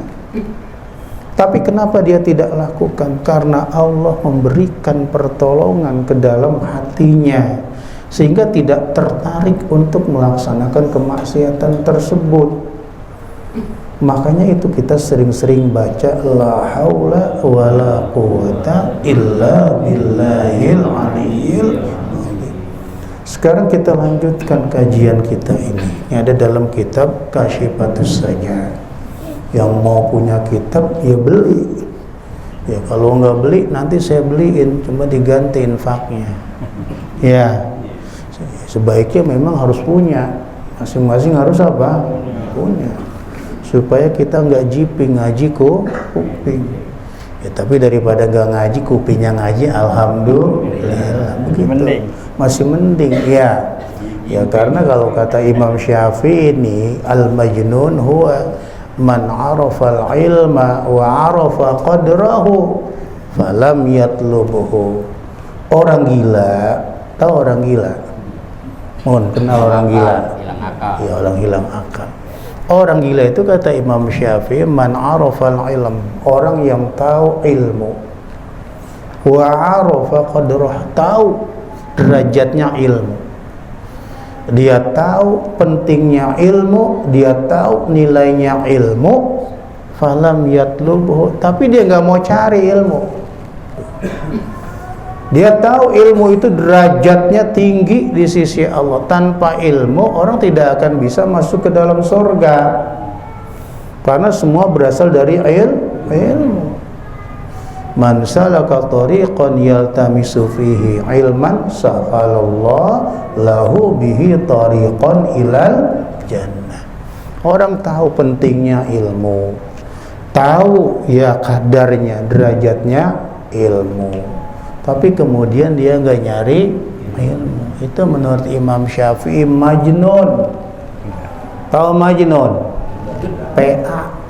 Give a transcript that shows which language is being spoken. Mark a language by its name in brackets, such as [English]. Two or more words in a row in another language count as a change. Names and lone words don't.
[Indonesian] Tapi kenapa dia tidak lakukan? Karena Allah memberikan pertolongan ke dalam hatinya sehingga tidak tertarik untuk melaksanakan kemaksiatan tersebut. Makanya itu kita sering-sering baca [Arabic] لا حول ولا قوة إلا بالله العلي العظيم. [Indonesian] Sekarang kita lanjutkan kajian kita ini. Yang ada dalam kitab Kasyifatus Saja. Yang mau punya kitab ya beli. Ya kalau nggak beli nanti saya beliin, cuma diganti infaknya. Ya. Sebaiknya memang harus punya. Masing-masing harus apa? Punya. Supaya kita nggak jiping ngaji kuping. Ya tapi daripada nggak ngaji kupingnya ngaji, alhamdulillah begitu. Masih mending ya. Ya karena kalau kata Imam Syafi'i ini [Arabic] المجنون هو من عرف العلم وعرف قدره فلم يطلبه. [Indonesian] Orang gila, tahu orang gila? Mohon kenal orang gila? Hilang akal. Ya orang hilang akal. Orang gila itu kata Imam Syafi'i [Arabic] من عرف العلم, [Indonesian] orang yang tahu ilmu, [Arabic] وعرف قدره, [Indonesian] tahu derajatnya ilmu, dia tahu pentingnya ilmu, dia tahu nilainya ilmu, [Arabic] فلم يطلبه, [Indonesian] tapi dia nggak mau cari ilmu. Dia tahu ilmu itu derajatnya tinggi di sisi Allah. Tanpa ilmu orang tidak akan bisa masuk ke dalam surga. Karena semua berasal dari ilmu. [Arabic] من سلك طريقا يلتمس فيه علما سهل الله له به طريقا إلى الجنة. [Indonesian] Orang tahu pentingnya ilmu. Tahu ya kadarnya, derajatnya ilmu. Tapi kemudian dia nggak nyari ilmu. Itu menurut Imam Syafi'i majnun. Tahu majnun? PA.